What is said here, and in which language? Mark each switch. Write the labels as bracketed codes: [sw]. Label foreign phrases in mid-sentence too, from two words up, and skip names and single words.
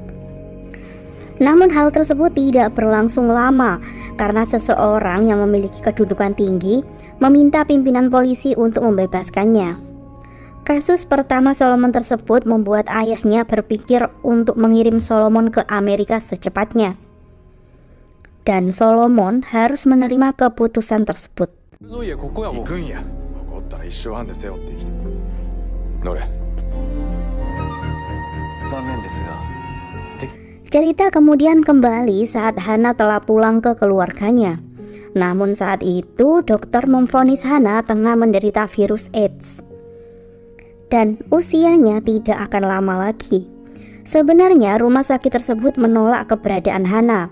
[id] Namun hal tersebut tidak berlangsung lama karena seseorang yang memiliki kedudukan tinggi meminta pimpinan polisi untuk membebaskannya. Kasus pertama Solomon tersebut membuat ayahnya berpikir untuk mengirim Solomon ke Amerika secepatnya. Dan Solomon harus menerima keputusan tersebut. [ja] の家ここやもん。行くんや。ここおったら一生半で背負って生きて。乗れ。残念ですが。 [id] Cerita kemudian kembali saat Hana telah pulang ke keluarganya. Namun saat itu dokter memvonis Hana tengah menderita virus AIDS. Dan usianya tidak akan lama lagi. Sebenarnya rumah sakit tersebut menolak keberadaan Hana.